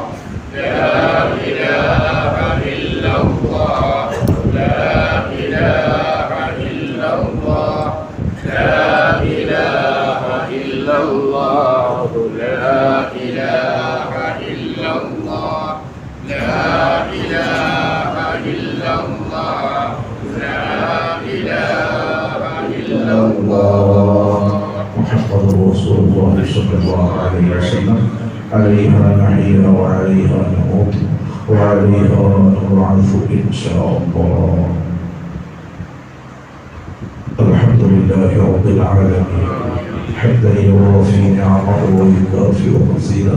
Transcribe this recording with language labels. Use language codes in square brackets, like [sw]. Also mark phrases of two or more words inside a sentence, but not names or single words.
[ar] لا إله إلا الله لا إله إلا الله لا إله إلا الله لا إله إلا الله لا إله إلا الله لا إله إلا الله محمد رسول الله صلى الله عليه وسلم عليها نحيا وعليها نموت وعليها نبعث إن شاء الله. الحمد لله رب العالمين حتى يوافي نعمه ويكافئ مزيدا.